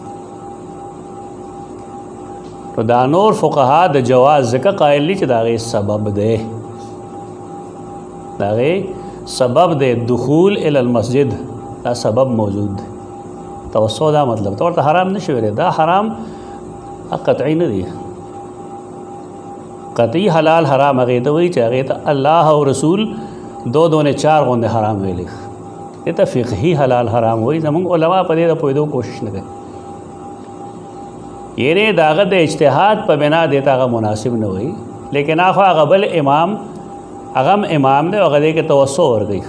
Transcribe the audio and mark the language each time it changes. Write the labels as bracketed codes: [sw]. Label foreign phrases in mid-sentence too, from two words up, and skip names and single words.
[ps] نو دا نور فقها د جواز ځکه قایل دي چې د هغې سبب دی، د هغې سبب دی [ar] دخول الی المسجد، [ps] دا سبب موجود دی. توسع دا مطلب ته ورته حرام نه شي ویلی، دا حرام قطعی نه دی. قطعی حلال حرام هغې ته وایي چې هغې ته الله او رسول دو نے چار غوندې حرام ویلی، دې ته فقهي حلال حرام وایي. زمونږ علما په دې د پوهېدو کوشش نه کوي، یعنې د هغه د اجتهاد په بنا دې ته هغه مناسب نه وایي. لیکن خو هغه بل امام، هغه هم امام دی، هغه دې کې توسع ورکوي.